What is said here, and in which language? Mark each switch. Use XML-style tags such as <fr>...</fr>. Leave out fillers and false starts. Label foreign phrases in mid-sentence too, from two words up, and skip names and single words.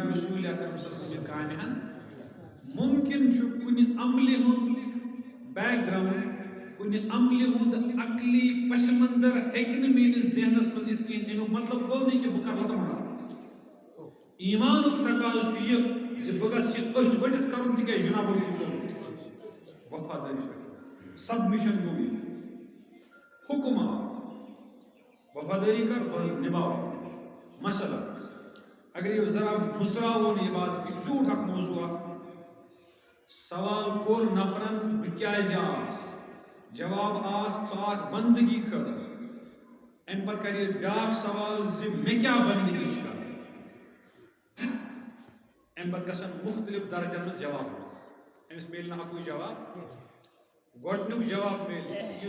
<ks>رسول اکرم</ks> <ar>صلی اللہ علیہ وسلم</ar> <ks>کامہِ ہن ممکن چھُ کُنہِ عملہِ ہُنٛد بیک گراوُنڈ کُنہِ عملہِ ہُنٛد عقلی پس منظر ہیٚکہِ نہٕ میٲنِس ذہنس منٛز یِتھ کِہیٖنۍ امیُک مطلب گوٚو نہٕ کہِ بہٕ کرٕ لۄکُٹ ایمانُک تقاضہٕ چھُ یہِ زِ بہٕ گژھٕ یہِ أچھ ؤٹِتھ کرُن تِکیٛازِ جنابو چھُ کوٚرمُت وفاداری چھِ سبمشن گوٚو یہِ حکم وفاداری کر بس نباو مسئلہ اگر یہ ذرا مسراوون یہ بات یہ جھوٹ اکھ موضوع سوال کور نفرن بکیاز آس جواب آس ژاک بندگی خٲطرٕ امہِ پتہٕ کرِ بیاکھ سوال زِ مےٚ کیٛاہ بندگی چھِ کرٕنۍ امہِ پتہٕ گژھن مختلف درجن منٛز جواب أمِس میلہِ نہٕ اکُے جواب گۄڈنیُک جواب میلہِ یہِ</ks>